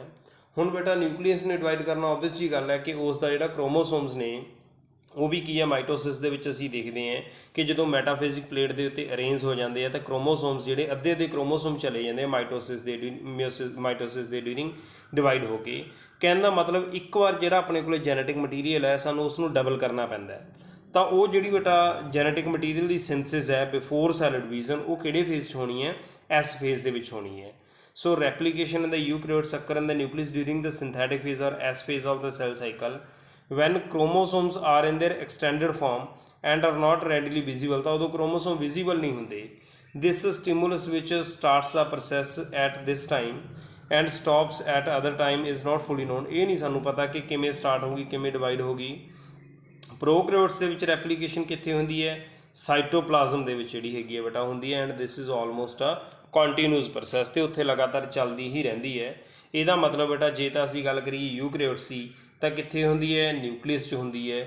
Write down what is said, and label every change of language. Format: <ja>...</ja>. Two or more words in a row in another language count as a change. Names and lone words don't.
<pa>ਹੁਣ ਬੇਟਾ ਨਿਊਕਲੀਅਸ ਨੇ ਡਿਵਾਈਡ ਕਰਨਾ ਓਬਵੀਅਸ ਜੀ ਗੱਲ ਹੈ ਕਿ ਉਸ ਦਾ ਜਿਹੜਾ ਕ੍ਰੋਮੋਸੋਮਸ ਨੇ ਉਹ ਵੀ ਕੀ ਹੈ, ਮਾਈਟੋਸਿਸ ਦੇ ਵਿੱਚ ਅਸੀਂ ਦੇਖਦੇ ਹਾਂ ਕਿ ਜਦੋਂ</pa> <en>metaphysic plate</en> <pa>ਦੇ ਉੱਤੇ ਅਰੇਂਜ ਹੋ ਜਾਂਦੇ ਆ ਤਾਂ ਕ੍ਰੋਮੋਸੋਮਸ ਜਿਹੜੇ ਅੱਧੇ ਕ੍ਰੋਮੋਸੋਮ ਚਲੇ ਜਾਂਦੇ ਆ ਮਾਈਟੋਸਿਸ ਦੇ ਡਿਊਰਿੰਗ ਡਿਵਾਈਡ ਹੋ ਕੇ। ਕਹਿਣ ਦਾ ਮਤਲਬ ਇੱਕ ਵਾਰ ਜਿਹੜਾ ਆਪਣੇ ਕੋਲ</pa> <en>genetic material</en> <pa>ਹੈ ਸਾਨੂੰ ਉਸ ਨੂੰ ਡਬਲ ਕਰਨਾ ਪੈਂਦਾ ਹੈ। ਤਾਂ ਉਹ ਜਿਹੜੀ ਬੇਟਾ</pa> <en>genetic material</en> <pa>ਦੀ ਸਿੰਥਸਿਸ ਹੈ</pa> <en>before cell division,</en> <pa>ਉਹ ਕਿਹੜੇ ਫੇਜ਼ 'ਚ ਹੋਣੀ ਹੈ,</pa> <en>S phase</en> <pa>ਦੇ ਵਿੱਚ ਹੋਣੀ ਹੈ।</pa> <en>So replication in the eukaryotes occur in the nucleus during the synthetic phase or S phase of the cell cycle when chromosomes are in their extended form and are not readily visible।</en> <pa>ਤਾਂ ਉਦੋਂ</pa> <en>chromosome visible</en> <pa>ਨਹੀਂ ਹੁੰਦੇ।</pa> <en>This stimulus which starts the process at this time and stops at other time is not fully known।</en> <pa>ਇਹ ਨਹੀਂ ਸਾਨੂੰ ਪਤਾ ਕਿ ਕਿਵੇਂ ਸਟਾਰਟ ਹੋਗੀ, ਕਿਵੇਂ ਡਿਵਾਈਡ ਹੋਗੀ। ਪ੍ਰੋਕੈਰੀਓਟਸ ਦੇ ਵਿੱਚ ਰੈਪਲੀਕੇਸ਼ਨ ਕਿੱਥੇ ਹੁੰਦੀ ਹੈ, ਸਾਈਟੋਪਲਾਜ਼ਮ ਦੇ ਵਿੱਚ ਜਿਹੜੀ ਹੈਗੀ ਹੈ ਬੇਟਾ ਹੁੰਦੀ ਹੈ।</pa> <en>And this is almost a continuous process,</en> <pa>ਤੇ ਉੱਥੇ ਲਗਾਤਾਰ ਚੱਲਦੀ ਹੀ ਰਹਿੰਦੀ ਹੈ। ਇਹਦਾ ਮਤਲਬ ਬੇਟਾ ਜੇ ਤਾਂ ਅਸੀਂ ਗੱਲ ਕਰੀਏ ਯੂਕੈਰੀਓਟਸ ਤਾਂ ਕਿੱਥੇ ਹੁੰਦੀ ਹੈ, ਨਿਊਕਲੀਅਸ 'ਚ ਹੁੰਦੀ ਹੈ।</pa>